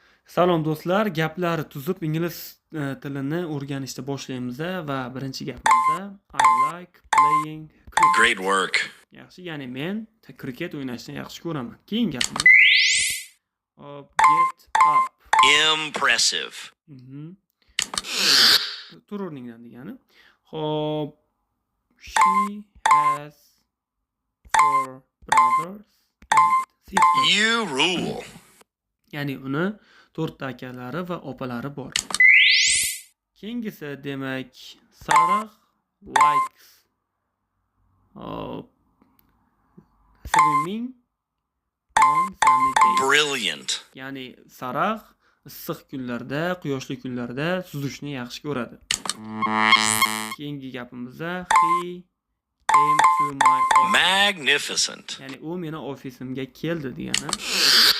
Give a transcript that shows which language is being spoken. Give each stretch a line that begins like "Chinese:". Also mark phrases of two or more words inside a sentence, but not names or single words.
Uzbek: Salom do'stlar, gaplar tuzib ingliz tilini o'rganishni boshlaymiz va birinchi gapimizda
English: I like playing cricket. Great work.
Uzbek: Yaxshi, ya'ni men kriket o'ynashni yaxshi ko'raman. Keyingi gapimiz
English: get up. Impressive.
Uzbek: Tur o'rningdan degani. Xo'p,
English: she has four brothers and sisters. You rule.
Uzbek: Ya'ni uni 4 ta akalari va opalari bor. Keyingisi demak
English: Sarah likes swimming on sunny days. Brilliant.
Uzbek: Ya'ni Sarah issiq kunlarda, quyoshli kunlarda suzishni yaxshi ko'radi. Keyingi gapimizda
English: he came to my office. Magnificent.
Uzbek: Ya'ni u meni ofisimga keldi degani.